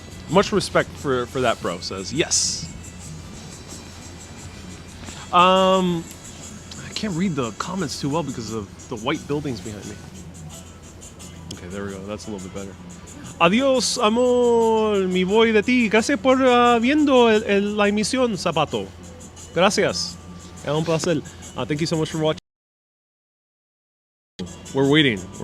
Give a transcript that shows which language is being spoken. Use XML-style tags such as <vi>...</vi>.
<en>Much respect for that, bro. Says yes. I can't read the comments too well because of the white buildings behind me. Okay, there we go. That's a little bit better.</en> <es>Adiós, amor. Me voy de ti. Gracias por viendo la emisión, Zapato. Gracias. Es un placer.</es> <en>Thank you so much for watching. We're waiting.</en>